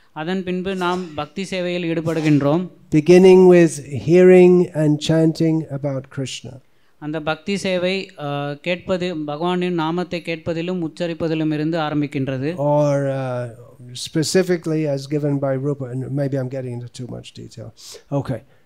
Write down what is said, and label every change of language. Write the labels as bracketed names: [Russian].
[Tamil] அதன் பின்பு நாம் பக்தி சேவையில் ஈடுபடுகின்றோம். [English] Beginning with hearing and chanting about Krishna. [Tamil] அந்த பக்தி சேவை கேட்பது, பகவானின் நாமத்தை கேட்பதிலும் உச்சரிப்பதிலும் இருந்து ஆரம்பிக்கின்றது. [English] Or specifically as given by Rupa, and maybe I'm getting into too much detail. Okay.